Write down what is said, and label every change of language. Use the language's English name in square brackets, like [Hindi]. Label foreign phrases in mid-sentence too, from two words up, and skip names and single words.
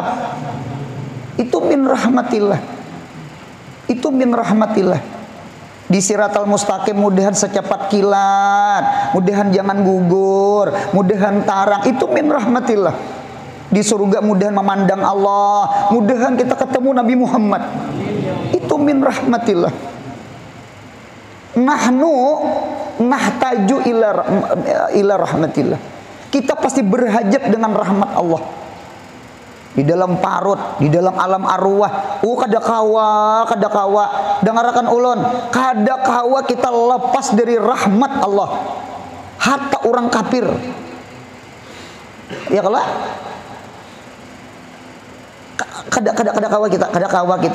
[Banjar] Itu [Arabic] min rahmatillah. [Banjar] Itu [Arabic] min rahmatillah. [Banjar] Di [Arabic] siratal mustaqim [Banjar] mudahan secepat kilat, mudahan jangan gugur, mudahan tarang. Itu [Arabic] min rahmatillah. [Banjar] Di surga mudahan memandang Allah, mudahan kita ketemu Nabi Muhammad. Itu [Arabic] min rahmatillah. Nahnu nahtaju ila rahmatillah. [Banjar] Kita pasti berhajat dengan rahmat Allah. Di dalam parut, di dalam alam arwah. Kada kawa. Dengarkan ulun, kada kawa kita lepas dari rahmat Allah. Hatta orang kafir. Ya kalau kada kawa kita.